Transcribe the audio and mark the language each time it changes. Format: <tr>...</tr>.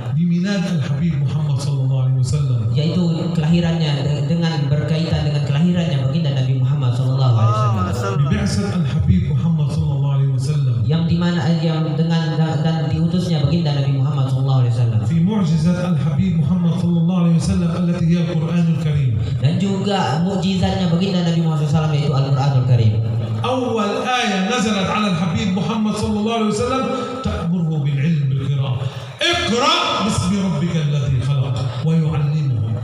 <ar>بميلاد الحبيب محمد صلى الله عليه وسلم</ar> <id>Yaitu kelahirannya, dengan berkaitan dengan kelahirannya baginda Nabi Muhammad SAW.</id> <ar>ببعثة الحبيب محمد صلى الله عليه وسلم</ar> <id>Yang dimana yang dengan dan diutusnya baginda Nabi Muhammad SAW.</id> <ar>في معجزة الحبيب محمد صلى الله عليه وسلم التي هي القرآن الكريم.</ar> <id>Dan juga mukjizatnya baginda Nabi Muhammad SAW yaitu Al-Qur'anul Karim.</id> <ar>أول آية نزلت على الحبيب محمد صلى الله عليه وسلم تأمره بالعلم بالقراءة. اقرأ باسم ربك الذي خلق ويعلمهم.</ar>